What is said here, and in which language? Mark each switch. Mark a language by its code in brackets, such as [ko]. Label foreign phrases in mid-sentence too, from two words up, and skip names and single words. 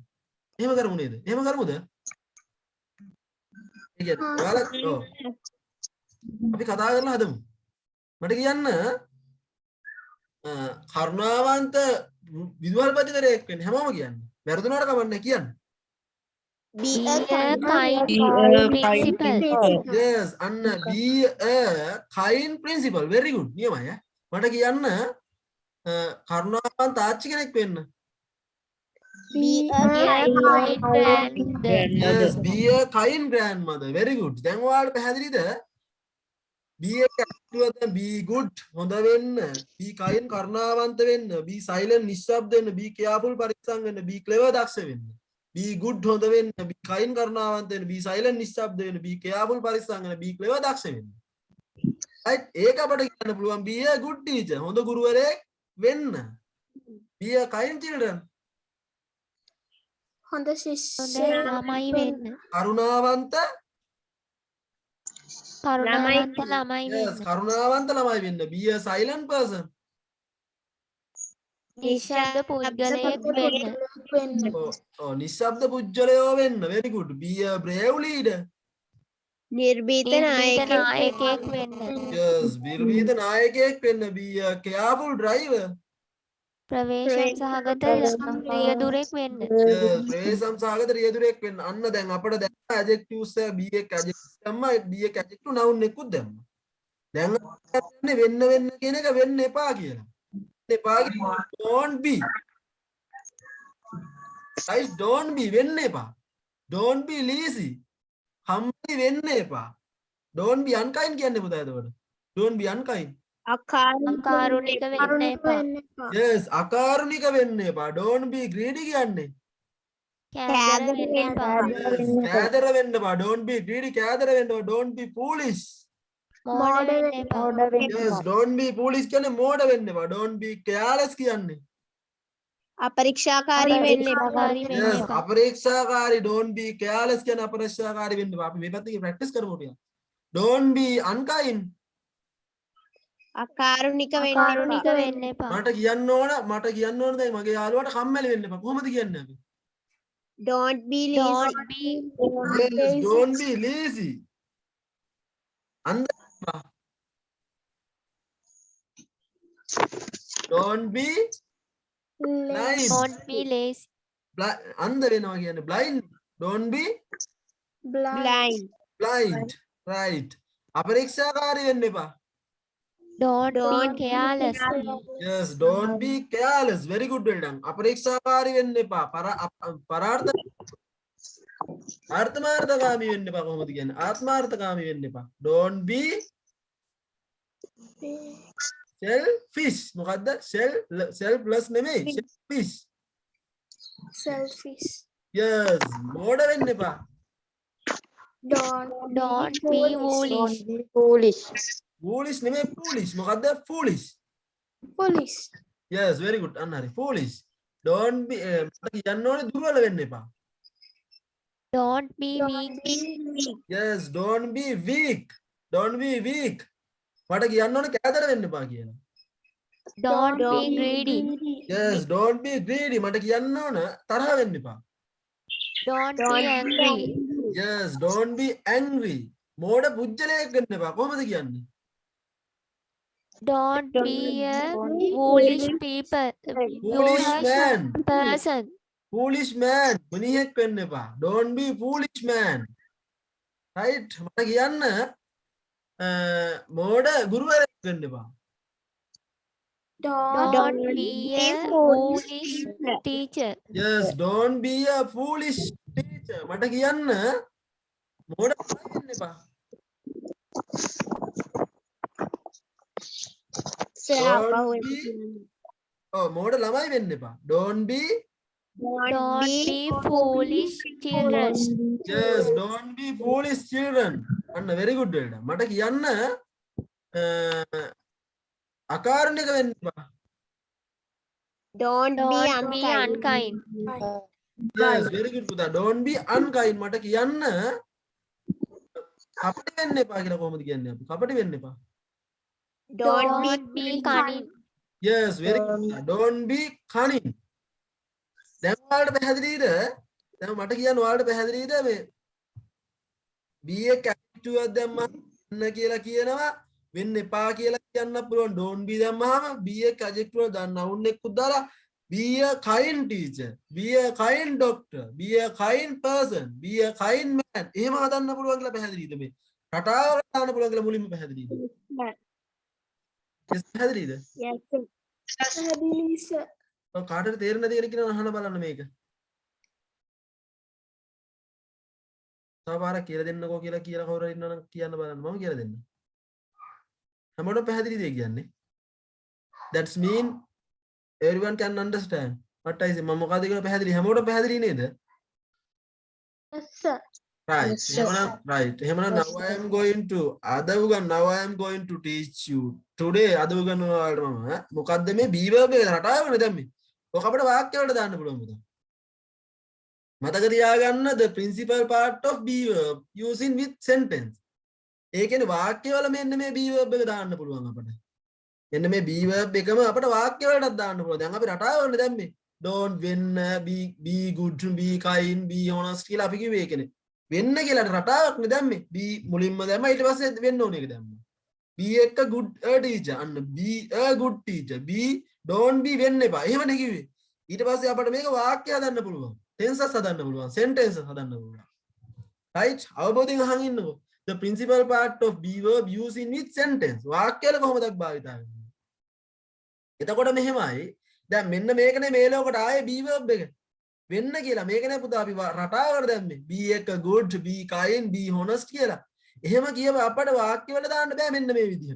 [si] එහෙම කරමු නේද? එහෙම කරමුද? ඒ කියන්නේ ඔයාලා ඔව්. අපි කතා කරලා හදමු. මට කියන්න කරුණාවන්ත විදුහල්පතිවරයෙක් වෙන්න හැමෝම කියන්නේ. වැරදුනාට කමන්නේ කියන්න. [en] Be Be a a kind kind principal. Yes, අන්න be a kind principal. Very good. [si] නියමයි. මට කියන්න කරුණාවන්ත ආච්චි කෙනෙක් වෙන්න. [en] Be a Be a kind grandmother. Yes, be a kind grandmother. Very good. [si] දැන් ඔයාලට පැහැදිලිද? [en] be a ඇතුළත be good [si] හොඳ වෙන්න, [en] be kind [si] කරුණාවන්ත වෙන්න, [en] be silent [si] නිශ්ශබ්ද වෙන්න, [en] be careful [si] පරිස්සම් වෙන්න, [en] be clever [si] දක්ෂ වෙන්න. [en] be good [si] හොඳ වෙන්න, [en] be kind [si] කරුණාවන්ත වෙන්න, [en] be silent [si] නිශ්ශබ්ද වෙන්න, [en] be careful [si] පරිස්සම් වෙන්න, [en] be clever [si] දක්ෂ වෙන්න. right ඒක අපිට කියන්න පුළුවන් [en] be a good teacher [si] හොඳ ගුරුවරයෙක් වෙන්න. [en] be a kind children [si] හොඳ හොඳ ශිෂ්‍යයෙක් ළමයි වෙන්න. කරුණාවන්ත කරුණාවන්ත ළමයි yes වෙන්න. කරුණාවන්ත ළමයි වෙන්න. [en] be a silent person [si] නිශ්ශබ්ද පුද්ගලයෙක් වෙන්න. වෙන්න. නිශ්ශබ්ද පුජ්‍යලයෝ වෙන්න. [en] very good. be a brave leader [si] නිර්භීත නිර්භීත නායකයෙක් වෙන්න. yes විර්විත නායකයෙක් වෙන්න. [en] be a careful driver [si] ප්‍රවේශම් සහගත රියදුරෙක් වෙන්න. yes ප්‍රවේශම් සහගත රියදුරෙක් වෙන්න. අන්න දැන් අපිට දැන් adjectives be එක adjective දැම්මා. be එක [en] adjective noun [si] එකකුත් දැම්මා. දැන් කියන්නේ වෙන්න කියන එක වෙන්න එපා කියලා. [en] එපා don't be right don't be [si] වෙන්න එපා. [en] don't be lazy [si] හම්බි වෙන්න එපා. [en] don't be unkind [si] කියන්නේ පුතා එතකොට. [en] don't be unkind [si] අකාරුණික වෙන්න එපා. yes අකාරුණික වෙන්න එපා. [en] don't be greedy කියන්නේ [si] කෑදර වෙන්න එපා. yes කෑදර වෙන්න එපා. [en] don't be greedy [si] කෑදර වෙන්න එපා. [en] don't be foolish [si] මෝඩ වෙන්න එපා. [en] yes don't be foolish [si] කියන්නේ මෝඩ වෙන්න එපා. [en] don't be careless කියන්නේ [si] අපරීක්ෂාකාරී වෙන්න එපා. අපරීක්ෂාකාරී වෙන්න yes එපා. අපරීක්ෂාකාරී [en] don't be careless [si] කියන්නේ අපරීක්ෂාකාරී වෙන්න එපා. අපි මේ පැත්තේ ප්‍රැක්ටිස් කරමු ටික. [en] don't be unkind [si] අකාරුණික අකාරුණික වෙන්න එපා. මට කියන්න ඕන දැන් මගේ යාළුවාට කම්මැලි වෙන්න එපා. කොහොමද කියන්නේ අපි? [en] Don't be lazy. Don't be yes don't be lazy අන්ධ don't be blind don't be lazy. [si] අන්ධ වෙනවා කියන්නේ [en] blind don't be Blind. blind right [si] අපරීක්ෂාකාරී වෙන්න එපා. [en] Don't be careless. yes don't be careless very good well done [si] අපරීක්ෂාකාරී වෙන්න එපා. ආත්මාර්ථකාමී වෙන්න එපා. කොහොමද කියන්නේ? ආත්මාර්ථකාමී වෙන්න එපා. [en] don't be selfish මොකද්ද? selfless නෙමෙයි selfish Selfish. [si] yes මෝඩ වෙන්න එපා. [en] Don't be foolish. foolish නෙමෙයි foolish මොකද්ද? foolish Police. yes very good [si] අන්න හරි [en] foolish don't be [si] මට කියන්න ඕනේ දුර්වල වෙන්න එපා. [en] Don't be weak. yes don't be weak [si] මට කියන්න ඕනේ කෑදර වෙන්න එපා කියලා. [en] Don't be greedy. yes don't be greedy [si] මට කියන්න ඕන තරහ වෙන්න එපා. [en] Don't be angry. yes don't be angry [si] මෝඩ පුජ්‍යලයක් වෙන්න එපා. කොහොමද කියන්නේ? [en] Don't be a foolish person. foolish man [si] මිනිහෙක් වෙන්න එපා. [en] don't be foolish man right [si] මට කියන්න මෝඩ ගුරුවරයෙක් වෙන්න එපා. [en] Don't be a foolish teacher. yes don't be a foolish teacher [si] මට කියන්න මෝඩ වෙන්න එපා. [en] Don't be [si] මෝඩ ළමයි වෙන්න එපා. [en] Don't be Don't be foolish children. yes don't be foolish children. [si] අන්න [en] very good [si] වේඩ. මට කියන්න අකාරණික වෙන්න එපා. [en] Don't be Don't be unkind. yes very good පුතා. Don't be unkind. [si] මට කියන්න කපටි වෙන්න එපා කියලා කොහොමද කියන්නේ අපි? කපටි වෙන්න එපා. [en] Don't Don't be cunning. yes very good පුතා. Don't be cunning. [si] දැන් ඔයාලට පැහැදිලිද? දැන් මට කියන්න ඔයාලට පැහැදිලිද මේ be එක adjective එකක් දැම්මම වෙන්න කියලා කියනවා වෙන්න එපා කියලා කියන්න පුළුවන්. [en] don't be [si] දැම්මම be එක adjective එක දාන්න noun එකකුත් දාලා [en] be a kind teacher, be a kind doctor, be a kind person, be a kind man. [si] එහෙම හදන්න පුළුවන් කියලා පැහැදිලිද මේ? රටාවකට දාන්න පුළුවන් කියලා මුලින්ම පැහැදිලිද? yes පැහැදිලිද? Yes. ඔව් කාටද තේරෙන්නේ නැති කෙනෙක් අහන්න බලන්න මේක. තව පාරක් කියලා දෙන්නකෝ කියලා කවුරු හරි ඉන්නවනම් කියන්න බලන්න මම කියලා දෙන්න. හැමෝටම පැහැදිලිද කියන්නේ? [en] That's mean everyone can understand what I say. [si] මම මොකද කියලා පැහැදිලි හැමෝටම පැහැදිලි නේද? [en] Yes, sir. Right. Yes, sir. Right. එහෙමනම් now I am going to now I am going to teach you today [si] අද උගන්වනවා ඔයාලට මම මොකද්ද මේ [en] be verb [si] එක රටාවනේ දැම්මේ. ඔක අපිට වාක්‍ය වලට දාන්න පුළුවන් පුතා. මතක තියාගන්න [en] the principal part of be verb using with sentence. [si] ඒ කියන්නේ වාක්‍ය වල මෙන්න මේ [en] be verb [si] එක දාන්න පුළුවන් අපිට. මෙන්න මේ [en] be verb [si] එකම අපිට වාක්‍ය වලටත් දාන්න පුළුවන්. දැන් අපි රටාවනේ දැම්මේ. don't වෙන්න [en] be good be kind be honest [si] කියලා අපි කිව්වේ ඒකනේ. වෙන්න කියලා රටාවක් නේ දැම්මේ. be මුලින්ම දැම්මා ඊට පස්සේ වෙන්න ඕන එක දැම්මා. be එක [en] good teacher [si] අන්න [en] be a good teacher be don't be [si] වෙන්න එපා. එහෙමනේ කිව්වේ. ඊට පස්සේ අපිට මේක වාක්‍ය හදන්න පුළුවන්. tenses හදන්න පුළුවන්. sentences හදන්න පුළුවන්. right? අවබෝධයෙන් අහන් ඉන්නකෝ. [en] The principal part of be verb using with sentence. [si] වාක්‍ය වල කොහොමද භාවිතා කරන්නේ? එතකොට මෙහෙමයි. දැන් මෙන්න මේකනේ මේ ලෝකෙට ආයේ [en] be verb [si] එක. වෙන්න කියලා මේකනේ පුතා අපි රටාවකට දැම්මේ. be එක [en] good be kind be honest [si] කියලා. එහෙම කියව අපට වාක්‍ය වල දාන්න බෑ මෙන්න මේ විදිහට.